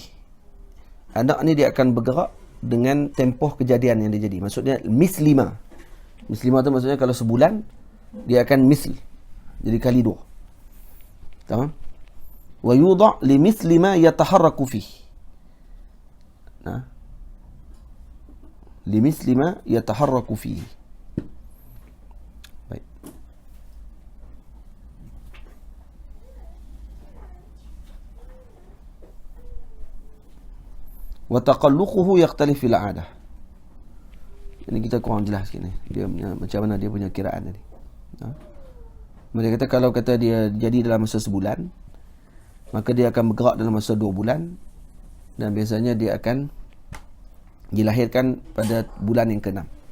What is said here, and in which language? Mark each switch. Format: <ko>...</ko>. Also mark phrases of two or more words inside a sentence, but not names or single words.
<ms>Anak ni dia akan bergerak dengan tempoh kejadian yang dia jadi. Maksudnya mislima. Mislima tu maksudnya kalau sebulan dia akan misl, jadi kali 2. Tamam?</ms> <ar>ويوضع لمثلي ما يتحرك فيه. لمثلي ما يتحرك فيه.</ar> <ms>Baik.</ms> <ar>وتعلقه يختلف في العادة.</ar> <ms>Ini kita kurang jelas sikit ni. Dia punya, macam mana dia punya kiraan tadi. Mereka kata kalau kata dia jadi dalam masa sebulan, maka dia akan bergerak dalam masa 2 bulan, dan biasanya dia akan dilahirkan pada bulan yang ke-6.</ms>